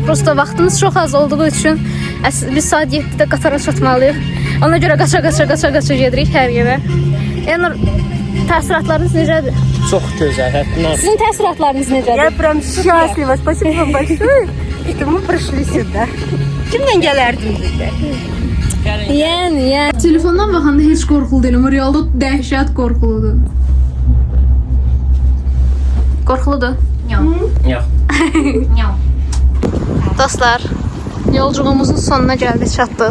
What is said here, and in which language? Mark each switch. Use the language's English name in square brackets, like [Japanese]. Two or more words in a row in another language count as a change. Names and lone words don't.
[Azerbaijani] Prosta vaxtımız çox az olduğu üçün biz saat 7-də qatara çatmalıyıq. Ona görə qaça gedirik hər yerə. Yəni təəssüratlarınız necədir? Çox gözəl, həddindən artıq. Sizin təəssüratlarınız necədir? [Russian] Я прям счастлива. Спасибо вам большое, что мы пришли сюда. [Azerbaijani] Kimlə gələrdim bizdə? Yəni. Telefondan baxanda heç qorxulu deyil, amma realda dəhşət qorxuludur. Qorxuludur? Yox. Dostlar, yolculuğumuzun sonuna gəldik, çatdıq.